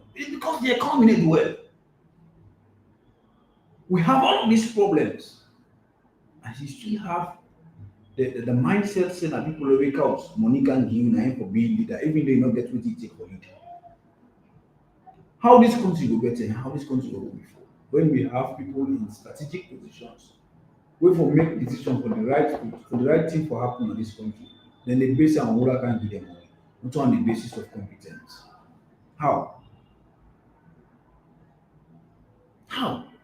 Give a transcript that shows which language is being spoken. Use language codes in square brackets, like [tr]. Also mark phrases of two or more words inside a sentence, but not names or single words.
[pcm] It's because the economy dey do well. We have all of these problems and you still have the mindset say na people wey wake out money can give you na him for being leader even though you no get wetin you take for leader. How this country go better and how this country go go before when we have people in strategic positions wey for make decision for the right thing for happen in this country, then dey base am on whether can give them money, not on the basis of competence. How? How?